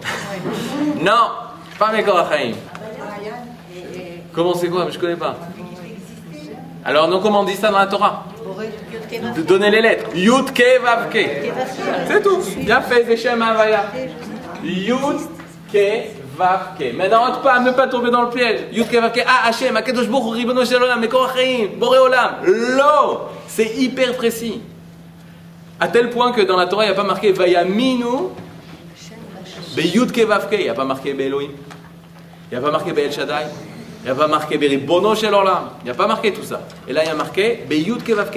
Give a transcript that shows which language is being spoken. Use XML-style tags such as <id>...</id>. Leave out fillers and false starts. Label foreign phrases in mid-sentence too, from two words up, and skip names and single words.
<fr>Non, pas</fr> <he>מקור החיים.</he> <fr>Comment c'est quoi? Je ne connais pas. Alors, non, comment on dit ça dans la Torah? De donner les lettres.</fr> <he>יוד קי ואו קי.</he> <fr>C'est tout. Bien fait, c'est</fr> <he>שם הויה. יוד קי ואו קי.</he> <fr>Maintenant, ne pas tomber dans le piège.</fr> <he>יוד קי ואו קי. אה, השם, הקדוש ברוך הוא, ריבונו של עולם, מקור החיים, בורא עולם. לא.</he> <fr>C'est hyper précis. À tel point que dans la Torah, il n'y a pas marqué</fr> <he>ויאמינו ביוד קי ואו קי.</he> <fr>Il n'y a pas marqué</fr> <he>באלהים.</he> <fr>Il n'y a pas marqué</fr> <he>באל שדי.</he> <fr>Il n'y a pas marqué</fr> <he>ריבונו של עולם.</he> <fr>Il n'y a pas marqué tout ça. Et là, il y a marqué</fr> <he>ביוד קי ואו קי.</he>